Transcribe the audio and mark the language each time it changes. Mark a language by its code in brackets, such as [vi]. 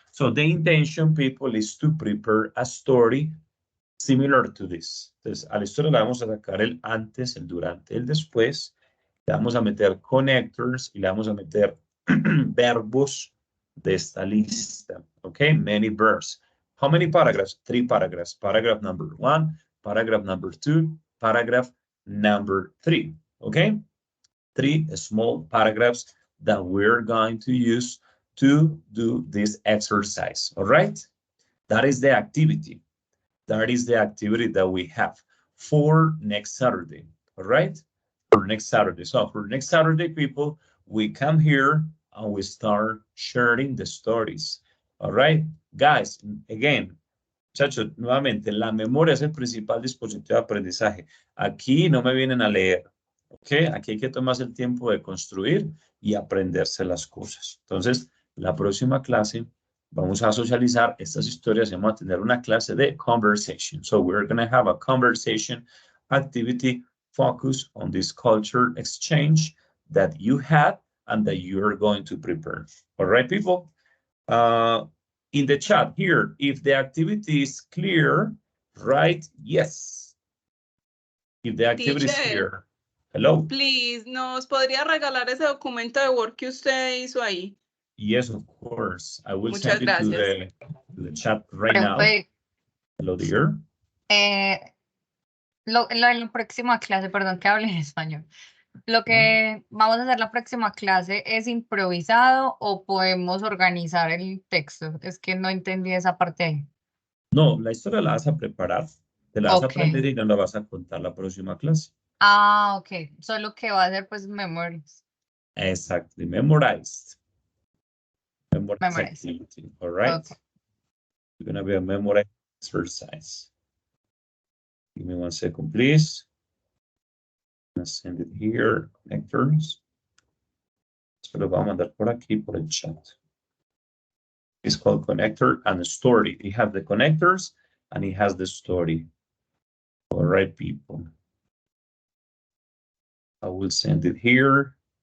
[en] So the intention, people, is to prepare a story similar to this. [es] Entonces, a la historia le vamos a sacar el antes, el durante, el después. Le vamos a meter [en] connectors [es] y le vamos a meter verbos de esta lista. [en] Okay, many verbs. How many paragraphs? 3 paragraphs. Paragraph number 1, paragraph number 2, paragraph number 3. Okay, 3 small paragraphs that we're going to use to do this exercise. All right, that is the activity. That is the activity that we have for next Saturday. All right, for next Saturday. So for next Saturday, people, we come here and we start sharing the stories. All right, guys, again, [es] muchachos, nuevamente, la memoria es el principal dispositivo de aprendizaje. Aquí no me vienen a leer, ¿ok? Aquí hay que tomarse el tiempo de construir y aprenderse las cosas. Entonces, la próxima clase vamos a socializar estas historias y vamos a tener una clase de [en] conversation. So we're going to have a conversation activity focused on this culture exchange that you had and that you're going to prepare. All right, people? In the chat here, if the activity is clear, write yes. If the activity is clear. Hello. [es] Please, ¿nos podría regalar ese documento de Word que usted hizo ahí? [en] Yes, of course. I will [es] Muchas [en] send it to [es] gracias. [en] the chat right now. Hello, dear. [es] En la próxima clase, perdón, que hable en español. Lo que vamos a hacer la próxima clase es improvisado o podemos organizar el texto. Es que no entendí esa parte ahí. No, la historia la vas a preparar, te la vas a [en] Ok. [es] aprender y no la vas a contar la próxima clase. Ah, ok. Solo que va a ser pues [en] memories. Exactly, memorized. Memorize Memorize. activity, all right? Okay. It's gonna be a memory exercise. Give me 1 second, please. I'm gonna send it here, connectors. [es] Se lo voy a mandar por aquí, por el chat. [en] It's called connector and story. It has the connectors and it has the story. All right, people. I will send it here.